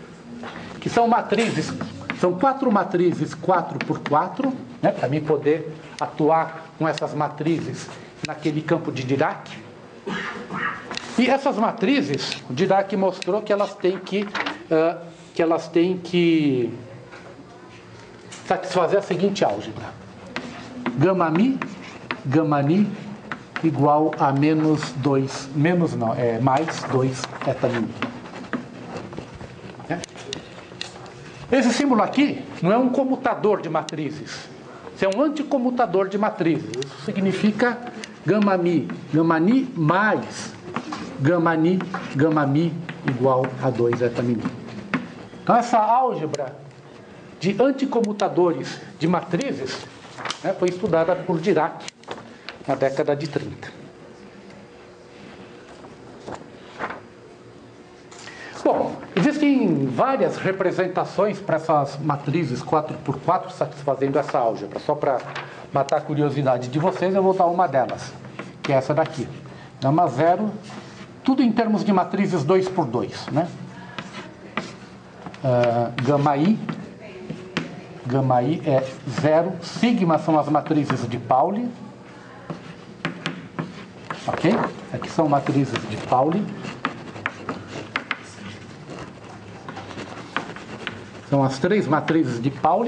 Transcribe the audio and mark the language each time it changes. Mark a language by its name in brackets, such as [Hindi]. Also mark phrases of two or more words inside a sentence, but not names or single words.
[Portuguese] Que são matrizes, são 4 matrizes 4x4, né? Para mim poder atuar com essas matrizes naquele campo de Dirac. E essas matrizes, o Dirac mostrou que elas têm que satisfazer a seguinte álgebra: gama-mi, gama-ni igual a mais 2 eta-mi. Esse símbolo aqui não é um comutador de matrizes, isso é um anticomutador de matrizes. Isso significa gama-mi, gama-ni mais gama-ni, gama-mi igual a 2 eta-mi. Então essa álgebra de anticomutadores de matrizes, né, foi estudada por Dirac na década de 30. Bom, existem várias representações para essas matrizes 4x4 satisfazendo essa álgebra. Só para matar a curiosidade de vocês, eu vou dar uma delas, que é essa daqui. Gama 0, tudo em termos de matrizes 2x2, né? Gama-i é 0, sigma são as matrizes de Pauli, ok? Aqui são matrizes de Pauli. São as 3 matrizes de Pauli.